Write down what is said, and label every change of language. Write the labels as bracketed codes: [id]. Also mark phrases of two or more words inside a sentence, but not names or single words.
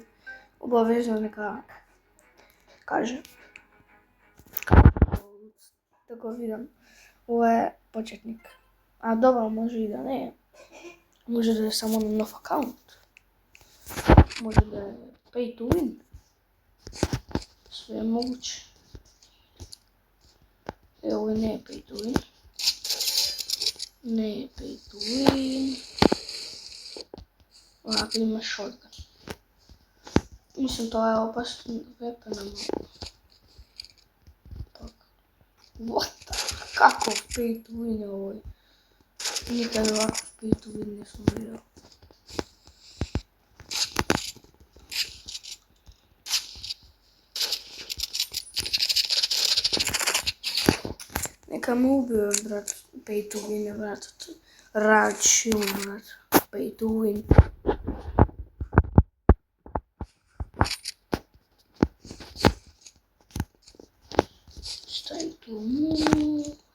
[mk] Обавезно нека каже. Да го видам. Ова е почетник. А добро, може и да не е. Може да е само на нов акаунт. Може да е [en] pay to win. [mk] Све е могуче. Ово не е [en] pay to win. [mk] Не е [en] pay to win. [mk] Онака има шотган. Мислам, тоа е опасен вепен, ама... [en] What the... [mk] Каков [en] pay to win [mk] е овој? Никаде ваков [en] pay to win [mk] не сум видел. Нека ме убие, брат. [en] Pay to win [mk] е, брат. Рачил, брат. [en] Pay to win. Time to move.